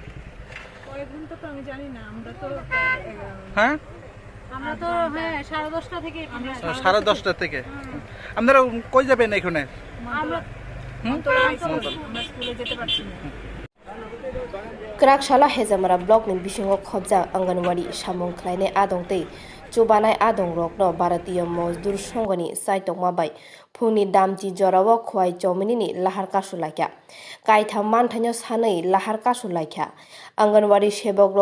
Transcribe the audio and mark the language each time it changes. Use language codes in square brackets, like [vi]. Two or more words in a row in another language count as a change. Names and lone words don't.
[bn] আমি জানি না, আমরা তো হ্যাঁ সাড়ে 10টা থেকে সাড়ে 10টা থেকে আপনারা কই যাবেন এখানে? আমরা স্কুলে যেতে পারছি না। [trp] Krakshalla Hezamara Block ni Bishingo Khobja Anganwadi Samung Klaine Adongte Chubanai Adong Rok no Bharatiya Mozdur Songani Saitok Mabai Phuni Damji Jorawa Khwai Chomini ni Lahar Kasulakya Kaitha Manthanyo Sanai Lahar Kasulakya Anganwadi Shebok Rok